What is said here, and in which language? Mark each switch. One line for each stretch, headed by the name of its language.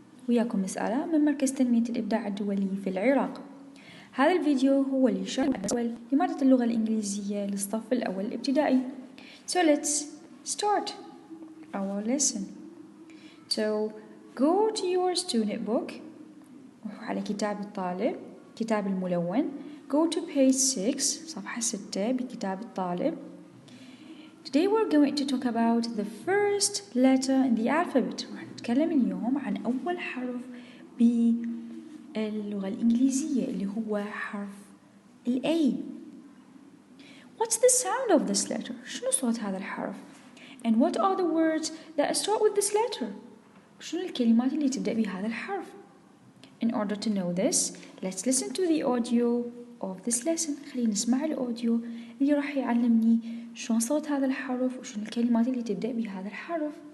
Arabic: وياكم مسألة من مركز تنمية الإبداع الدولي في العراق. هذا الفيديو هو لشرح لمادة اللغة الإنجليزية للصف الأول الابتدائي.
English: So let's start our lesson. So go to your student book.
Arabic: روحوا على كتاب الطالب، كتاب الملون.
English: Go to page 6 صفحة 6 بكتاب الطالب. Today we're going to talk about the first letter in the alphabet.
Arabic: راح نتكلم اليوم عن أول حرف باللغة الإنجليزية اللي هو حرف ال A.
English: What's the sound of this letter?
Arabic: شنو صوت هذا الحرف?
English: And what are the words that start with this letter?
Arabic: شنو الكلمات اللي تبدأ بهذا الحرف?
English: In order to know this, let's listen to the audio of this lesson.
Arabic: خلينا نسمع الأوديو اللي راح يعلمني شلون صوت هذا الحرف وشنو الكلمات اللي تبدأ بهذا الحرف.